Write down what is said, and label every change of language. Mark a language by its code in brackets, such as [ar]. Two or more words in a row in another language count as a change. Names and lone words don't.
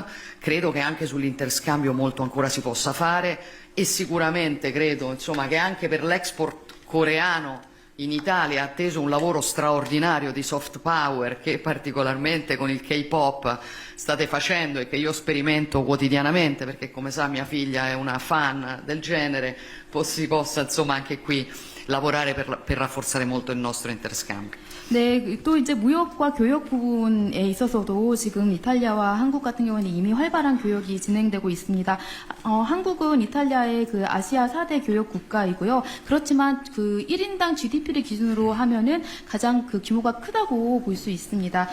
[it] Credo che anche sull'interscambio molto ancora si possa fare, e sicuramente credo, insomma, che anche per l'export coreano in Italia, atteso un lavoro straordinario di [en] soft power [it] che particolarmente con il K-pop state facendo e che io sperimento quotidianamente, perché come sa mia figlia è una fan del genere, si possa insomma anche qui lavorare per rafforzare molto il nostro interscambio. [ko] 네, 또 이제 무역과 교역 부분에 있어서도 지금 이탈리아와 한국 같은 경우는 이미 활발한 교역이 진행되고 있습니다. 한국은 이탈리아의 아시아 4대 교역 국가이고요. 그렇지만 1인당 GDP를 기준으로 하면은 가장 규모가 크다고 볼 수 있습니다.